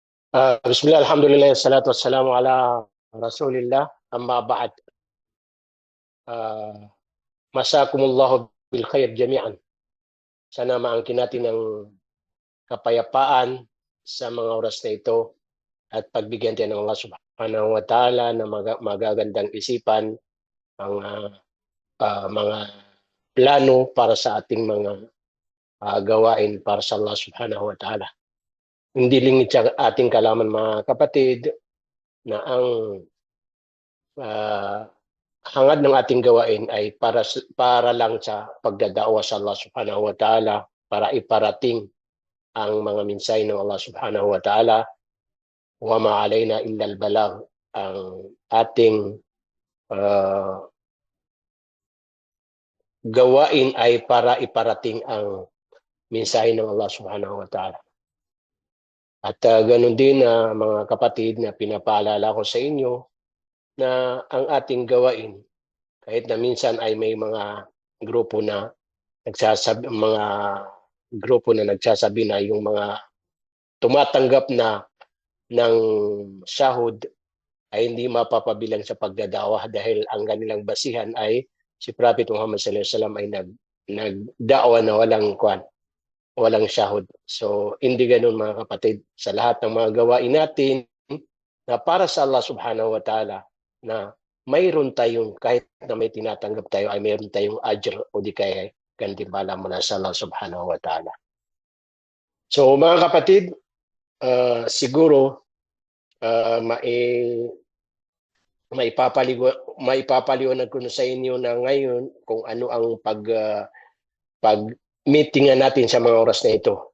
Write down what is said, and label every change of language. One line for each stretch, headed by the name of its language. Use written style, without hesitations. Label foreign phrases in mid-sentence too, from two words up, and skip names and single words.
Arabic: بسم الله، الحمد لله، الصلاة والسلام على رسول الله، أما بعد. Uh, مساكم الله بالخير جميعا.
Filipino: Sana maangkin natin ng kapayapaan sa mga oras na ito at pagbigyan tayo ng Allah
Arabic: سبحانه وتعالى
Filipino: na magagandang isipan, mga plano para sa ating mga gawain para sa Allah subhanahu wa ta'ala. Hindi lingid sa ating kalaman mga kapatid na ang uh, hangad ng ating gawain ay para lang sa pagdadawa sa Allah
Arabic: سبحانه وتعالى,
Filipino: para iparating ang mga mensahe ng Allah
Arabic: سبحانه وتعالى. وما علينا إلا البلاغ.
Filipino: Ang ating gawain ay para iparating ang mensahe ng Allah
Arabic: سبحانه وتعالى.
Filipino: At ganun din mga kapatid na pinapaalala ko sa inyo na ang ating gawain, kahit na minsan ay may mga grupo na nagsasabi na yung mga tumatanggap na ng sahod ay hindi mapapabilang sa pagdadawa dahil ang kanilang basihan ay si Prophet Muhammad
Arabic: صلى الله عليه وسلم
Filipino: ay nagdawa na walang sahod. So hindi ganoon mga kapatid, sa lahat ng mga gawain natin na para sa Allah
Arabic: سبحانه وتعالى,
Filipino: na mayroon tayong, kahit na may tinatanggap tayo, ay mayroon tayong ajr o di kaya gantimpala mula sa Allah
Arabic: سبحانه وتعالى.
Filipino: So mga kapatid, siguro maipapaliwanag ko na sa inyo na ngayon kung ano ang pag-meetingan natin sa mga oras na ito.